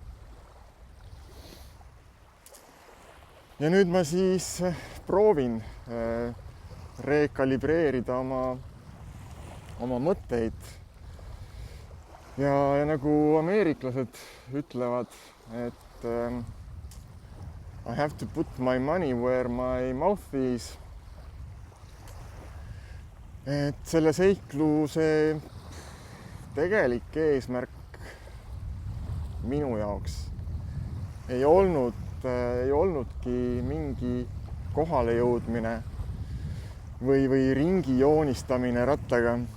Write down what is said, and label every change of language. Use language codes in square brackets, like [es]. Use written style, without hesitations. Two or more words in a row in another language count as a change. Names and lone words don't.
[et] Ja nüüd ma siis proovin rekalibreerida oma mõtteid. Ja nagu ameeriklased ütlevad, et [en] I have to put my money where my mouth is. [et] Et selle seikluse tegelik eesmärk minu jaoks ei olnudki mingi kohale jõudmine või ringi joonistamine rattaga.